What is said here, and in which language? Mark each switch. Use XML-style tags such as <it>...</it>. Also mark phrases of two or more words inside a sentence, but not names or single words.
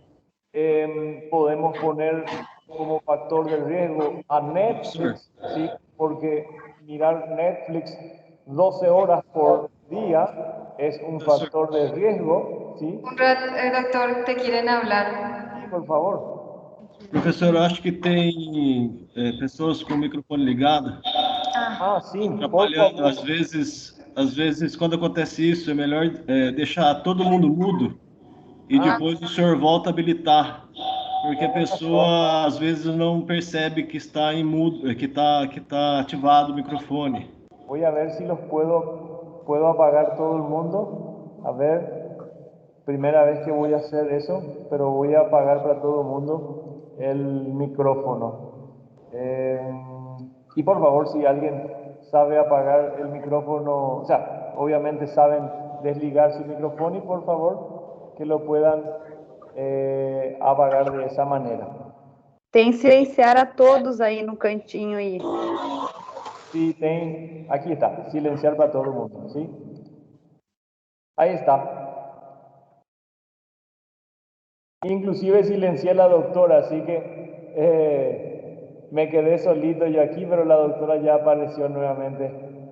<es>Podemos poner como factor de riesgo a Netflix, ¿sí? Porque mirar Netflix 12 horas por día es un factor de riesgo, ¿sí? Doctor, te quieren hablar. Sí, por favor.</es> <pt>Professor, eu acho que tem pessoas com o microfone ligado, Ah, sim, por atrapalhando. favor. Às vezes, quando acontece isso, é melhor deixar todo mundo mudo e depois o senhor volta a habilitar, porque a pessoa às vezes não percebe que está em mudo, que está ativado o microfone.</pt> <es>Voy a ver si los puedo apagar todo el mundo. A ver, primera vez que voy a hacer eso, pero voy a apagar para todo el mundo el micrófono. Y por favor, si alguien sabe apagar el micrófono, o sea, obviamente saben desligar su micrófono y por favor que lo puedan apagar de esa manera.</es> <pt>Tem silenciar a todos aí no cantinho aí.</pt> <es>Sí, aquí está, silenciar para todo el mundo, ¿sí? Ahí está. Inclusive silencié a la doctora, así que me quedé solito yo aquí, pero la doctora ya apareció nuevamente.</es>